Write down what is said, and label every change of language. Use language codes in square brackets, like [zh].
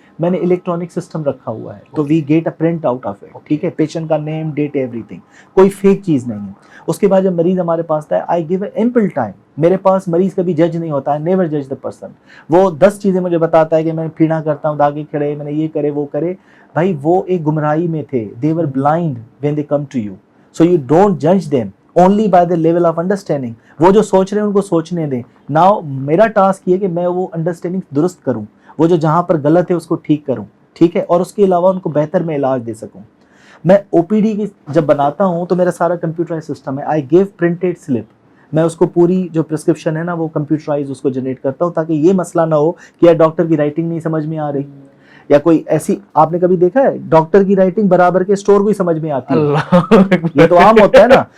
[ur] میں نے electronic system رکھا ہوا ہے, [en] تو we get a print out of it. [ur] ٹھیک ہے, پیشنٹ کا نیم, ڈیٹ, ایوری تھنگ, کوئی فیک چیز نہیں ہے. اس کے بعد جب مریض ہمارے پاس آتا ہے, [en] I give a ample time. [ur] میرے پاس مریض کبھی جج نہیں ہوتا ہے, [en] Never جج the person. [ur] وہ 10 چیزیں مجھے بتاتا ہے کہ میں پیڑا کرتا ہوں, داغے کھڑے, میں نے یہ کرے وہ کرے. بھائی وہ ایک گمراہی میں تھے, [en] they were blind when they come to you, so you don't judge them only by the level of understanding. [ur] وہ جو سوچ رہے ہیں ان کو سوچنے دیں. ناؤ میرا ٹاسک یہ کہ میں وہ انڈرسٹینڈنگ درست کروں, وہ جو جہاں پر غلط ہے اس کو ٹھیک کروں. ٹھیک ہے, اور اس کے علاوہ ان کو بہتر میں علاج دے سکوں. میں او پی ڈی کی جب بناتا ہوں تو میرا سارا کمپیوٹرائز سسٹم ہے. [en] I give printed slip, [ur] میں اس کو پوری جو پرسکرپشن ہے نا وہ کمپیوٹرائز اس کو جنریٹ کرتا ہوں, تاکہ یہ مسئلہ نہ ہو کہ یار ڈاکٹر کی رائٹنگ نہیں سمجھ میں آ رہی, یا کوئی ایسی, آپ نے کبھی دیکھا ہے ڈاکٹر کی رائٹنگ برابر کے اسٹور کو ہی سمجھ میں آتی ہے, یہ تو عام ہوتا ہے نا.